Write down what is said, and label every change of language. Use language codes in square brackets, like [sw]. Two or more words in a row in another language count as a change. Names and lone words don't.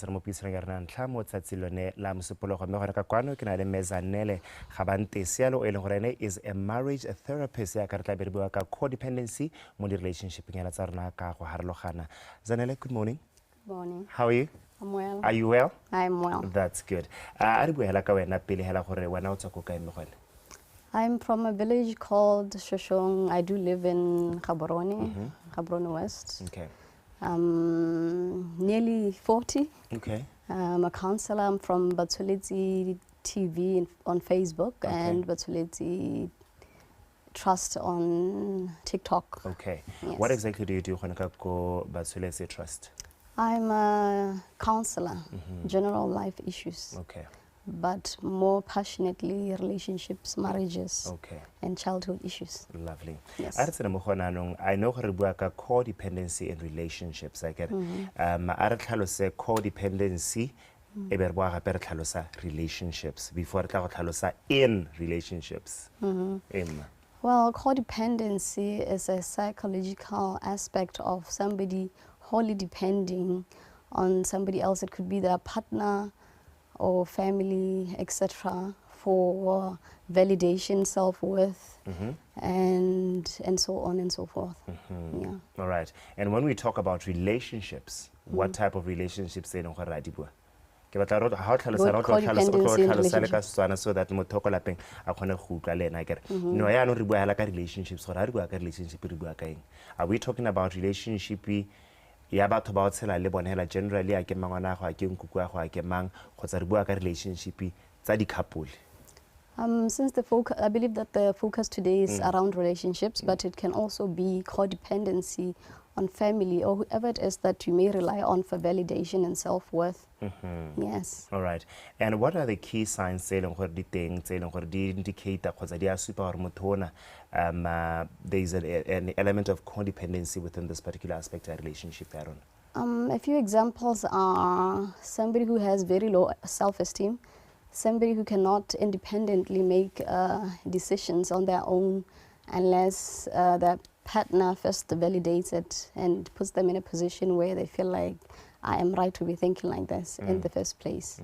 [tn] tsena mo pisong ya rena ntlha mo tsatsi lone la mosupologo mme gona ka kwano ke na le Mezanele Gabante Sialo e leng gore ene [en] is a marriage therapist [tn] ya ka re tla be re bua ka codependency mo di relationship ya tsa rena ka go harologana. [en] Zanele, good morning. Good morning. How are you? I'm well. Are you well? I'm well. That's good. [tn] A re buela ka wena pele hela gore wena o tswa go kae megone? [en] I'm from a village called Shoshong. I do live in Gaborone, Gaborone West. Okay. I'm nearly 40. Okay. I'm a counselor. I'm from Batuleti TV on Facebook and Batuleti Trust on TikTok. Okay. Yes. What exactly do you do when you go Batuleti Trust? I'm a counselor, general life issues. Okay. But more passionately relationships, marriages, and childhood issues. Lovely. Yes. I know [tn] re bua ka [en] codependency in relationships. I get [tn] a re tlhalose codependency e be re bua gape re tlhalosa relationships before re tla go tlhalosa [en] in relationships. Well, codependency is a psychological aspect of somebody wholly depending on somebody else. It could be their partner or family, etc., for validation, self-worth, and so on and so forth. Yeah. All right. And when we talk about relationships, what type of relationships they know [tn] ke batla ro ha o tlhalosa ro tlhalosa ka Setswana [en] so that [tn] motho go lapeng a khone go utlwa le ena kere no ya no re bua hela ka relationships gore ha re bua ka relationship re bua ka eng. [en] Are we talking about relationship [tn] ya batho ba o tshela le bone hela generally a ke mangwana go a ke nkuku a go a ke mang kgotsa re bua ka relationship tsa di couple? [en] Since I believe that the focus today is around relationships, but it can also be codependency on family or whoever it is that you may rely on for validation and self-worth. Yes. All right. And what are the key signs [tn] tse leng gore di teng tse leng gore di indicator kgotsa di a supa gore motho ona [en] there is an element of codependency within this particular aspect of relationship, Aaron? A few examples are somebody who has very low self-esteem, somebody who cannot independently make decisions on their own unless their partner first validates it and puts them in a position where they feel like I am right to be thinking like this in the first place.